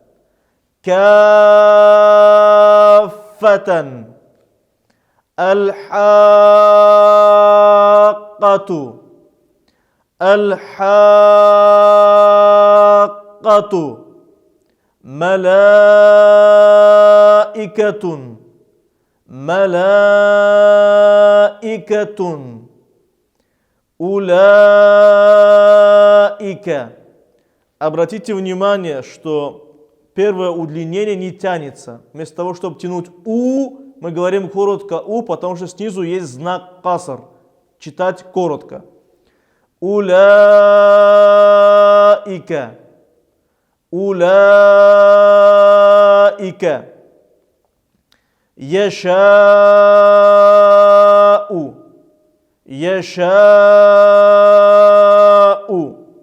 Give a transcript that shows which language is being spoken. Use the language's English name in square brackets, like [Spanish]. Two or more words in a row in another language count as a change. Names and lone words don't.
[Arabic] كافة الحاقة الحاقة ملائكة ملائكة أولئك. [Russian] Обратите внимание, что первое удлинение не тянется. Вместо того, чтобы тянуть «у», мы говорим коротко «у», потому что снизу есть знак «каср». Читать коротко. Улаика. Улаика. Яшау. Яшау.